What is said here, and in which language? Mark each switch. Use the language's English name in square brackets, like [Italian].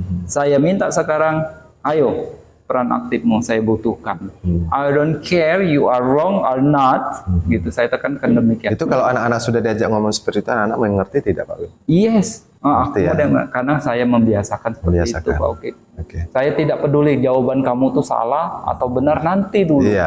[Indonesian] Saya minta sekarang, ayo peran aktifmu saya butuhkan. [English] I don't care you are wrong or not. [Indonesian] Gitu saya tekankan demikian. Itu kalau anak-anak sudah diajak ngomong seperti itu, anak-anak mengerti tidak Pak Win? [English] Yes. [Indonesian] Karena saya membiasakan seperti itu Pak Oki. Saya tidak peduli jawaban kamu tuh salah atau benar, nanti dulu.